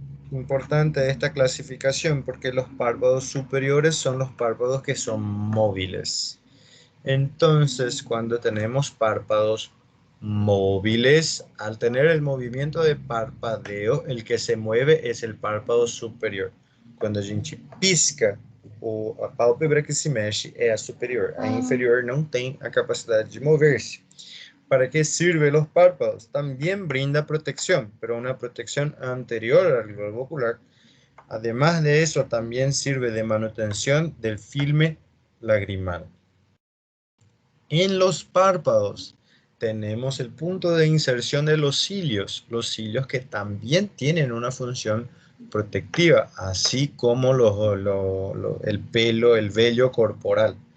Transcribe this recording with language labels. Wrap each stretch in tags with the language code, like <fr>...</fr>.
<es>Importante esta clasificación porque los párpados superiores son los párpados que son móviles. Entonces, cuando tenemos párpados móviles, al tener el movimiento de parpadeo, el que se mueve es el párpado superior.</es> <pt>Quando a gente pisca, a pálpebra que se mexe é a superior. A inferior não tem a capacidade de mover-se.</pt> <es>¿Para qué sirven los párpados? También brinda protección, pero una protección anterior al globo ocular. Además de eso, también sirve de manutención del filme lagrimal. En los párpados tenemos el punto de inserción de los cilios que también tienen una función protectiva, así como el pelo, el vello corporal.</es>